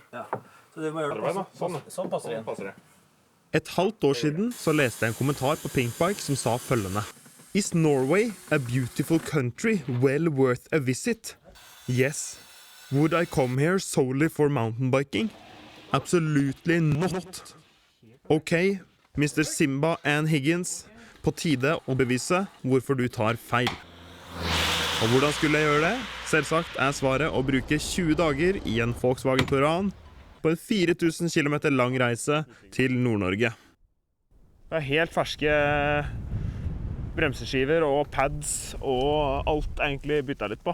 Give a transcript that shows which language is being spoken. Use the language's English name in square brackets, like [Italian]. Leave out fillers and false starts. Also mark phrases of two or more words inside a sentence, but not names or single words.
[Norwegian] Ja, så du må gjøre det sånn passer det igjen. Et halvt år siden så leste jeg en kommentar på Pinkbike som sa følgende: [English] Is Norway a beautiful country well worth a visit? Yes. Would I come here solely for mountain biking? Absolutely not. Ok, Mr. Simba and Higgins, [Norwegian] på tide å bevise hvorfor du tar feil. Og hvordan skulle jeg gjøre det? Selvsagt er svaret å bruke 20 dager i en Volkswagen Touran på en 4000 km lang reise til Nord-Norge. Det er helt ferske bremseskiver og pads og alt egentlig byttet litt på.